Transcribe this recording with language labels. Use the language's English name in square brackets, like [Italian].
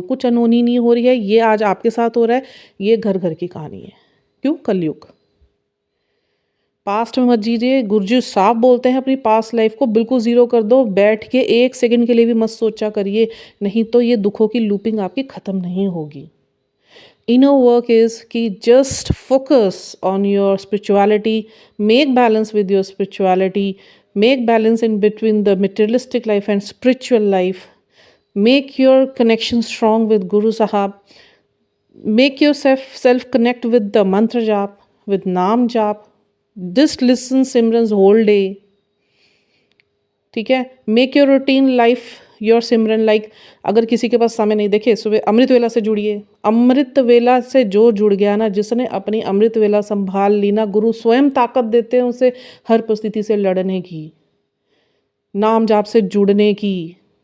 [Hindi] कुछ अनहोनी नहीं हो रही है, ये आज आपके साथ हो रहा है। ये घर घर की कहानी है। क्यों? कलयुग। पास्ट में मत जीजिए। गुरुजी साफ बोलते हैं अपनी पास्ट लाइफ को बिल्कुल ज़ीरो कर दो। बैठ के एक सेकंड के लिए भी मत सोचा करिए, नहीं तो ये दुखों की लूपिंग आपकी ख़त्म नहीं होगी। [English] Inner work is कि just focus on your spirituality, make balance with your spirituality, make balance in between the materialistic life and spiritual life, make your connection strong with Guru Sahab, make yourself connect with the mantra jap, with naam jap, just listen Simran's whole day, [Hindi] ठीक है। [English] Make your routine life your simran like. [Hindi] अगर किसी के पास समय नहीं, देखिए सुबह अमृत वेला से जुड़िए। अमृत वेला से जो जुड़ गया ना, जिसने अपनी अमृत वेला संभाल ली ना, गुरु स्वयं ताकत देते हैं उसे हर परिस्थिति से लड़ने की, नाम जाप से जुड़ने की।